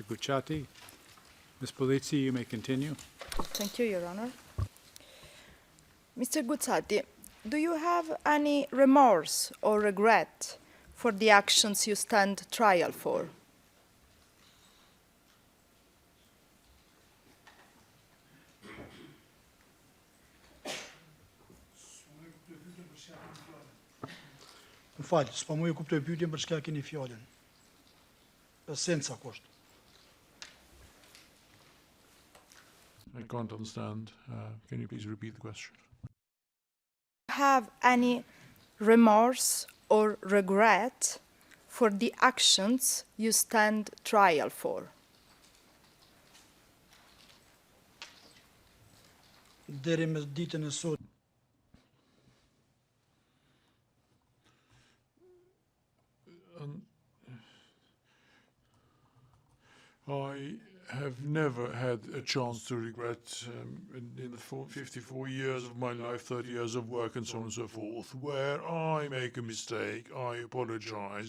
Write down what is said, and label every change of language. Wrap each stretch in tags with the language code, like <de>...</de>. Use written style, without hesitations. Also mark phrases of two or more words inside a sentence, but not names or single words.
<en>Gucciati. Ms. Polizzi, you may continue. Thank you, Your Honor. Mr. Gucciati, do you have any remorse or regret for the actions you stand trial for?</en> <sq>Më falë, s'pa mu e kuptoj pyetjen për çka keni fjalën. Esenca kusht.</sq> <en>I can't understand. Can you please repeat the question? Have any remorse or regret for the actions you stand trial for?</en> <sq>Deri me ditën e sot,</sq> <en>I have never had a chance to regret in the 54 years of my life, 30 years of work and so on and so forth, where I make a mistake, I apologize.</en>